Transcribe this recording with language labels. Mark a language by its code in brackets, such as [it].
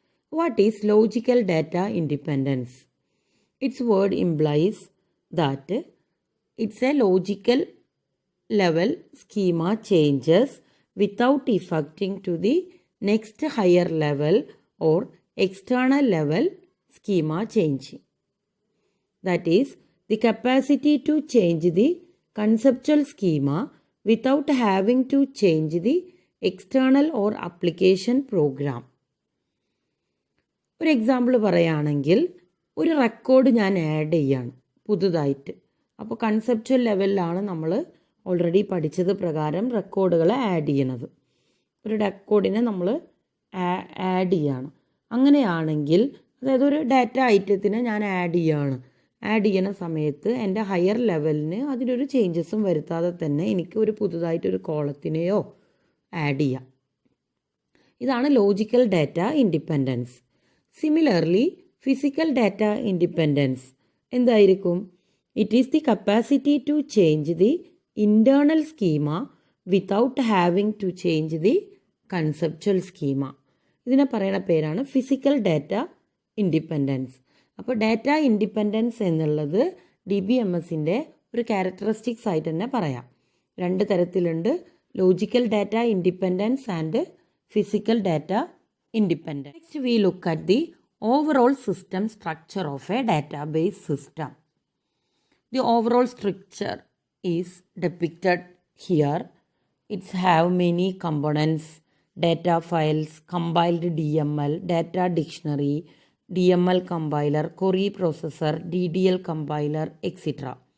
[en] What is logical data independence? Its word implies that it's a logical level schema changes without affecting to the next higher level or external level schema changing. That is, the capacity to change the conceptual schema without having to change the external or application program. [ml] ഒരു example പറയുകയാണെങ്കിൽ, ഒരു record ഞാൻ add ചെയ്യാണ് പുതുതായിട്ട്. അപ്പോൾ conceptual ലെവലിലാണ് നമ്മൾ already പഠിച്ചത് പ്രകാരം റെക്കോർഡുകൾ ആഡ് ചെയ്യണത്. ഒരു റെക്കോർഡിനെ നമ്മൾ ആഡ് ചെയ്യാണ്. അങ്ങനെയാണെങ്കിൽ, അതായത് ഒരു ഡാറ്റ ഐറ്റത്തിനെ ഞാൻ ആഡ് ചെയ്യുന്ന സമയത്ത് എൻ്റെ ഹയർ ലെവലിന് അതിലൊരു ചേഞ്ചസും വരുത്താതെ തന്നെ എനിക്ക് ഒരു പുതുതായിട്ടൊരു കോളത്തിനെയോ ആഡ് ചെയ്യാം. ഇതാണ് logical data independence. Similarly physical data independence എന്തായിരിക്കും? It is the capacity to change the internal schema without having to change the conceptual schema. ഇതിനെ പറയുന്ന പേരാണ് ഫിസിക്കൽ ഡാറ്റ ഇൻഡിപെൻഡൻസ്. അപ്പോൾ ഡാറ്റ ഇൻഡിപെൻഡൻസ് എന്നുള്ളത് DBMSൻ്റെ ഒരു ക്യാരക്ടറിസ്റ്റിക്സ് ആയിട്ട് തന്നെ പറയാം. [en] 2 തരത്തിലുണ്ട്: logical data independence and physical data independence. Next we look at the overall system structure of a database system. The overall structure is depicted here. It have many components: data files, compiled DML, data dictionary, DML compiler, query processor, DDL compiler, etc.